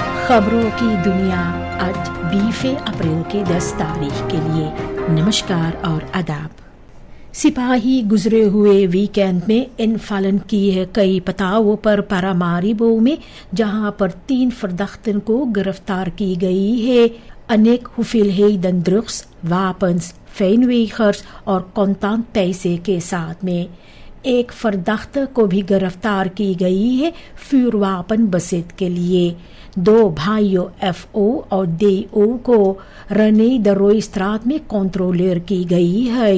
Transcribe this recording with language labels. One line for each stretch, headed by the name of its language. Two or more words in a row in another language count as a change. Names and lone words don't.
Caribbean Hindustani: खबरों की दुनिया आज 20 अप्रैल के 10 तारीख के लिए नमस्कार और आदाब। सिपाही गुजरे हुए वीकेंड में इन्फालन की है कई पताओं पर पारामारिबो में, जहां पर 3 फर्दाख्तन को गिरफ्तार की गई है। अनेक
Dutch: hoeveelheden drugs, wapens, fijnwegers
Caribbean Hindustani: और कौंतान पैसे के साथ में एक फर्दाख्त को भी गिरफ्तार की गई है
Dutch: vuurwapen bezit
Caribbean Hindustani: के लिए। 2 भाइयों FO और DO को रने दरोई स्त्रात में कंट्रोलर की गई है।